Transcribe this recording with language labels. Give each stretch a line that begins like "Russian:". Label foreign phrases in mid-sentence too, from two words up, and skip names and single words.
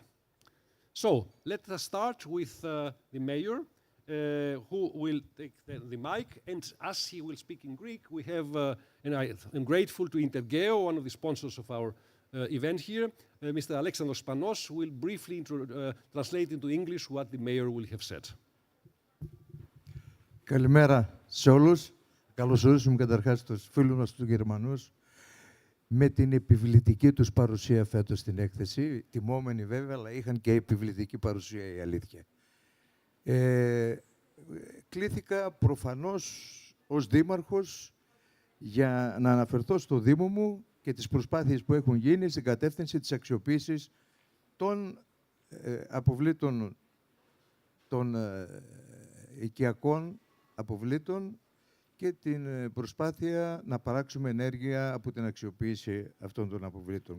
English: So let us start with the mayor, who will take the mic. And as he will speak in Greek, we have, and I am grateful to Intergeo, one of the sponsors of our event here, Mr. Alexandros Panos will briefly translate into English what the mayor will have said.
Greek: Καλημέρα σε όλους. Καλώς ορίσουμε καταρχάς τους φίλους μας τους Γερμανούς με την επιβλητική τους παρουσία φέτος στην έκθεση. Τιμόμενοι βέβαια, αλλά είχαν και επιβλητική παρουσία, η αλήθεια. Κλήθηκα προφανώς ως δήμαρχος για να αναφερθώ στο Δήμο μου και τις προσπάθειες που έχουν γίνει στην κατεύθυνση της αξιοποίησης των αποβλήτων, των οικιακών αποβλήτων και την προσπάθεια να παράξουμε ενέργεια από την αξιοποίηση αυτών των αποβλήτων.